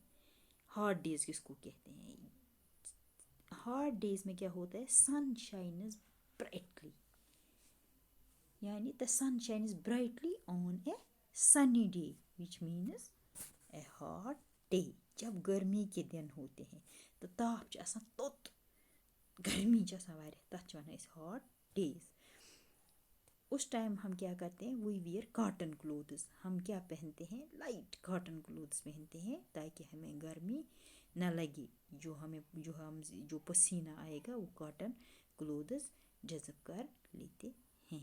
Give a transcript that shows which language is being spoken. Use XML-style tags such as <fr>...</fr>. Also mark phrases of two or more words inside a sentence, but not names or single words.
<en>hot days</en> <hi>किसको कहते हैं.</hi> <en>hot days</en> <hi>में क्या होता है,</hi> <en>sun shines brightly. यानी the sun shines brightly on a sunny day which means a hot day.</en> <hi>जब गर्मी के दिन होते हैं तो</hi> <ks>ताप छ आसान तोत, गर्मी छ आसान वारिया, तथ छ वनान अस</ks> <en>hot days.</en> <hi>उस टाइम हम क्या करते हैं,</hi> <en>we wear cotton clothes.</en> <hi>हम क्या पहनते हैं,</hi> <en>light cotton clothes</en> <hi>पहनते हैं ताकि हमें गर्मी न लगे. जो पसीना आएगा वो</hi> <en>cotton clothes</en> <hi>जज़ब कर लेते हैं.</hi>